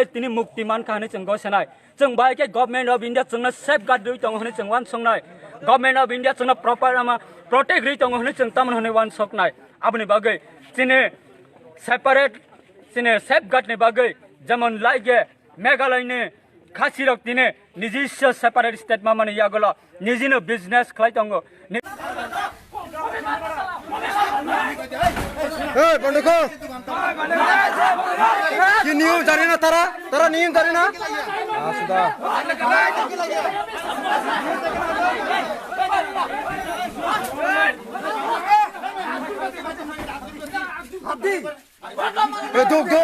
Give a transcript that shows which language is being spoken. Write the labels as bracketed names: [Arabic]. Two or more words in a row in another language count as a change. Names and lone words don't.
[Bodo] तिनि मुक्तिमान खाने जों गसेनाय जों बाहायके [English] Government of India [Bodo] जोंनो सेफगार्ड रै दङ होने जों वानसंनाय [English] Government of India [Bodo] जोंनो [English] proper protect [Bodo] रै दङ होने जों तामन होने वानसकनाय आबनि बागै चिनि सेपारेट चिनि सेफगार्डनि बागै जेमन लाइगे मेघालयनि खासिरक तिने निजिस्य [English] separate state [Bodo] मामानि यागल निजिनो बिजनेस खालाय दङ [Bangla] এই বন্ধ কর কি নিয়ম জানে না তারা নিয়ম জানে না সুদা দোক